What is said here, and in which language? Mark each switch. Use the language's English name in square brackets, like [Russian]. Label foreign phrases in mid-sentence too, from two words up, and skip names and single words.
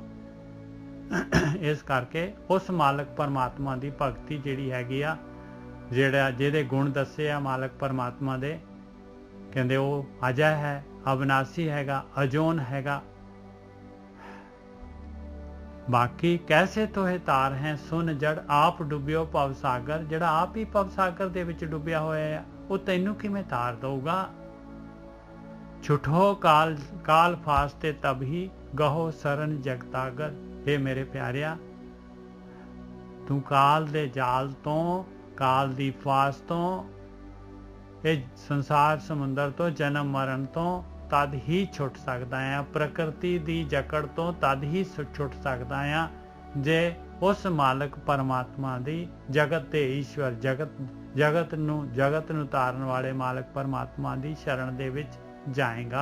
[Punjabi] ਇਸ ਕਰਕੇ ਉਸ ਮਾਲਕ ਪਰਮਾਤਮਾ ਦੀ ਭਗਤੀ ਜਿਹੜੀ ਹੈਗੀ ਆ, ਜਿਹਦੇ ਗੁਣ ਦੱਸੇ ਆ ਮਾਲਕ ਪਰਮਾਤਮਾ ਦੇ, ਕਹਿੰਦੇ ਉਹ ਅਜੈ ਹੈ, ਅਬਨਾਸੀ ਹੈਗਾ, ਅਜੋਨ ਹੈਗਾ। [Hindi] बाकी कैसे तोहे तार है सुन जड़ आप डुब्बिओ भव सागर। [Punjabi] ਜਿਹੜਾ ਆਪ ਹੀ ਭਵ ਸਾਗਰ ਦੇ ਵਿੱਚ ਡੁੱਬਿਆ ਹੋਇਆ ਆ, ਉਹ ਤੈਨੂੰ ਕਿਵੇਂ ਤਾਰ ਦਊਗਾ? [Hindi] छुठो काल काल फास्ते तब ही गहो शरण जगतागर। [Punjabi] ਹੇ ਮੇਰੇ ਪਿਆਰਿਆ, ਤੂ ਕਾਲ ਦੇ ਜਾਲ ਤੋ, ਕਾਲ ਦੀ ਫਾਸ ਤੋ, ਇਹ ਸੰਸਾਰ ਸਮੁੰਦਰ ਤੋਂ, ਜਨਮ ਮਰਨ ਤੋਂ ਤਦ ਹੀ ਛੁੱਟ ਸਕਦਾ ਆ। ਪ੍ਰਕਿਰਤੀ ਦੀ ਜਕੜ ਤੋਂ ਤਦ ਹੀ ਛੁੱਟ ਸਕਦਾ ਆ ਜੇ ਉਸ ਮਾਲਕ ਪਰਮਾਤਮਾ ਦੀ, ਜਗਤ ਦੇ ਈਸ਼ਵਰ, ਜਗਤ ਨੂੰ ਤਾਰਨ ਵਾਲੇ ਮਾਲਕ ਪਰਮਾਤਮਾ ਦੀ ਸ਼ਰਨ ਦੇ ਵਿੱਚ ਜਾਏਗਾ।